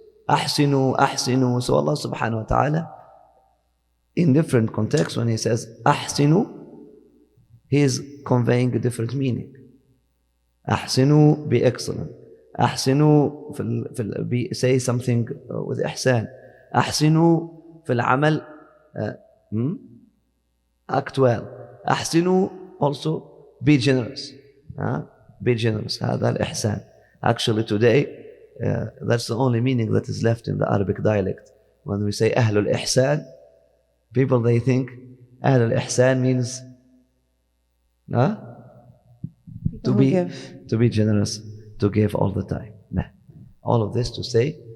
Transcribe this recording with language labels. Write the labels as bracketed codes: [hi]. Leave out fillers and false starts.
[ar] أحسنوا أحسنوا. [en] So Allah subhanahu wa ta'ala, in different contexts, when He says أحسنوا, He is conveying a different meaning. أحسنوا, be excellent. أحسنوا say something with إحسان. [ar] أحسنوا في العمل, act well. [en] أحسنوا, also be generous. Be generous. هذا الإحسان. Actually today, that's the only meaning that is left in the Arabic dialect. When we say أهل الإحسان, people they think أهل الإحسان means to be generous, to give all the time. All of this to say